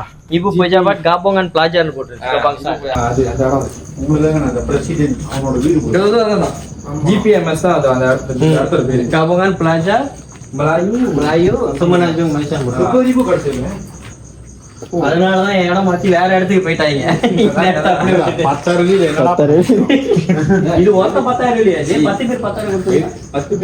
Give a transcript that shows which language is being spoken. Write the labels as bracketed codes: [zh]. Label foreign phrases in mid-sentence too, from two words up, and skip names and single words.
[ms] Ibu pejabat gabungan pelajar bangsa. [ta] GPMS தான் அது அந்த இடத்துல பேரு. [ms] Gabungan pelajar Melayu Semenanjung Malaysia. [ta] 30,000 கிடைச்சிருங்க. அதனாலதான் என் இடம் மாத்தி வேற இடத்துக்கு போயிட்டாங்க. இது மொத்தம் 10,000 இல்லையா? 10 பேர் 10,000